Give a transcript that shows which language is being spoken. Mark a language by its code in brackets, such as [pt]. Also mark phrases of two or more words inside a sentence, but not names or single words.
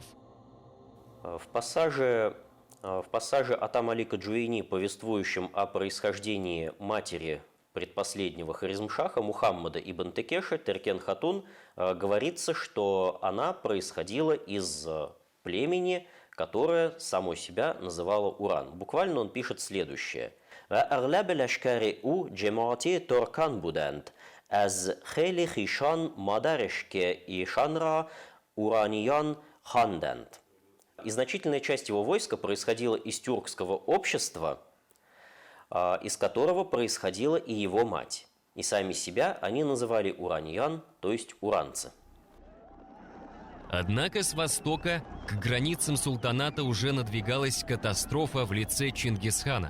[ru] В пассаже Атам Алика Джуэйни, повествующем о происхождении матери предпоследнего Хорезмшаха Мухаммада ибн Текеша, Теркен-Хатун, говорится, что она происходила из племени, которое само себя называло Уран. Буквально он пишет следующее. [fa] «از خیل خویشان مادرش که ایشان را اورانیان خواندند». [ru] И значительная часть его войска происходила из тюркского общества, из которого происходила и его мать. И сами себя они называли ураниян, то есть уранцы. Однако с востока к границам султаната уже надвигалась катастрофа в лице Чингисхана.